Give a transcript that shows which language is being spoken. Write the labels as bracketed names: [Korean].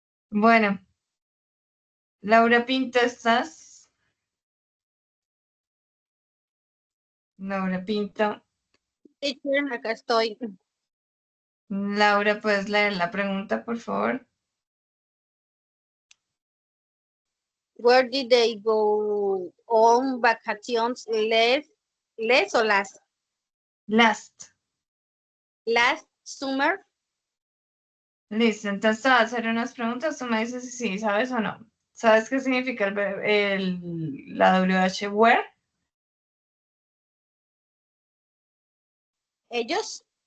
[Spanish] Bueno, Laura Pinto, ¿estás? Laura Pinto. Teacher, acá estoy. Laura, ¿puedes leer la pregunta, por favor? [English] Where did they go on vacations less o last? Last summer. [Spanish] Listo, entonces te voy a hacer unas preguntas. Tú me dices si sí sabes o no. ¿Sabes qué significa la WH where? Ellos,